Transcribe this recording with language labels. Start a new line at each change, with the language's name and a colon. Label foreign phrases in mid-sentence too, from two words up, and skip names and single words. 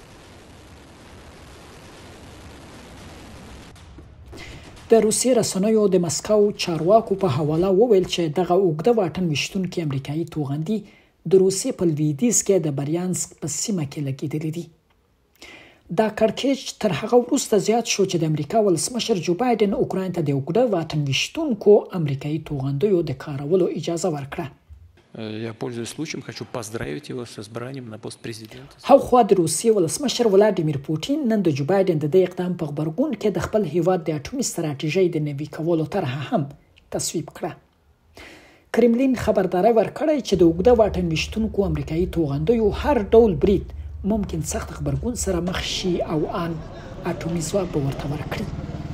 Pashto: د روسیې رسنیو د مسکو چارواکو په حواله وویل چې دغه اوږده واټن ویشتونکي امریکایي توغندي د روسیې په لویدیځ کې د بریانسک په سیمه کې لګېدلې دي. دا کړکېچ تر هغه وروسته زیات شو چې د امریکا ولسمشر جو بایدن اوکراین ته د اوږده واټن ویشتونکو امریکایي توغندیو د کارولو اجازه ورکړه.
Russian: Я, пользуясь случаем, хочу поздравить его с избранием на пост президента.
Pashto: هاخوا د روسیې ولسمشر ولادیمیر پوتین نن د جو بایدن د دې اقدام په غبرګون کې د خپل هیواد د اټومي ستراتیژۍ د نوي کولو طرحه هم تصویب کړه. کرملین خبرداری ورکړی چې د اوږده واټن ویشتونکو امریکایي توغندیو هر ډول برید ممکن سخت غبرګون سره مخ شي او ان اټومي ځواک به ورته ورکړي.